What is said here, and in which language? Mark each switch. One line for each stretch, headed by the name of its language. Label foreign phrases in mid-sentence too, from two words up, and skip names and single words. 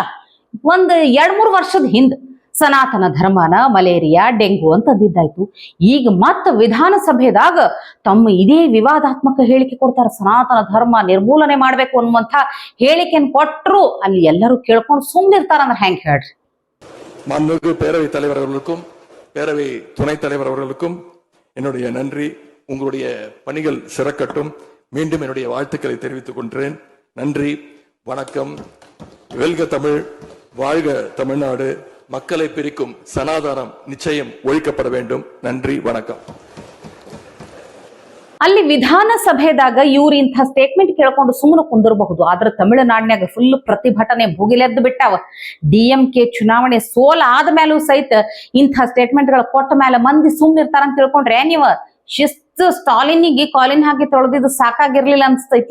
Kannada: ಒಂದ್ 2-3 ವರ್ಷದ ಹಿಂದ್ ಸನಾತನ ಧರ್ಮನ ಮಲೇರಿಯಾ ಡೆಂಗು ಅಂತ ಅಂದಿದ್ದಾಯ್ತು. ಈಗ ಮತ್ತ ವಿಧಾನಸಭೆದಾಗ ತಮ್ಮ ಇದೇ ವಿವಾದಾತ್ಮಕ ಹೇಳಿಕೆ ಕೊಡ್ತಾರ. ಸನಾತನ ಧರ್ಮ ನಿರ್ಮೂಲನೆ ಮಾಡ್ಬೇಕು ಅನ್ನುವಂಥ ಹೇಳಿಕೆಯನ್ನು ಕೊಟ್ಟರು ಅಲ್ಲಿ ಎಲ್ಲರೂ ಕೇಳ್ಕೊಂಡು ಸುಮ್ಮನಿರ್ತಾರ ಅಂದ್ರೆ ಹೆಂಗ್ ಹೇಳ್ರಿ?
Tamil: மாண்புமிகு பேரவைத் தலைவர் அவர்களுக்கும் பேரவை துணைத் தலைவர் அவர்களுக்கும் என்னுடைய நன்றி. உங்களுடைய பணிகள் சிறக்கட்டும். மீண்டும் என்னுடைய வாழ்த்துக்களை தெரிவித்துக் கொள்கிறேன். நன்றி, வணக்கம். வெல்க தமிழ், வாழ்க தமிழ்நாடு. மக்களை பிரிக்கும் சனாதனம் நிச்சயம் ஒழிக்கப்பட வேண்டும். நன்றி, வணக்கம்.
Kannada: ಅಲ್ಲಿ ವಿಧಾನಸಭೆದಾಗ ಇವ್ರು ಇಂಥ ಸ್ಟೇಟ್ಮೆಂಟ್ ಕೇಳ್ಕೊಂಡು ಸುಮ್ಮನೆ ಕುಂದಿರಬಹುದು. ಆದ್ರೆ ತಮಿಳುನಾಡಿನಾಗ ಫುಲ್ ಪ್ರತಿಭಟನೆ ಭುಗಿಲೆದ್ದು ಬಿಟ್ಟಾವ. DMK ಚುನಾವಣೆ ಸೋಲ ಆದ್ಮೇಲೂ ಸಹಿತ ಇಂಥ ಸ್ಟೇಟ್ಮೆಂಟ್ ಗಳು ಕೊಟ್ಟ ಮೇಲೆ ಮಂದಿ ಸುಮ್ಮನೆ ಇರ್ತಾರಂತ ತಿಳ್ಕೊಂಡ್ರೆ ನೀವ ಶಿಸ್ತು ಸ್ಟಾಲಿನಿಗೆ ಕಾಲಿನ್ ಹಾಕಿ ತೊಳೆದಿದ್ದು ಸಾಕಾಗಿರ್ಲಿಲ್ಲ ಅನ್ಸ್ತೈತಿ.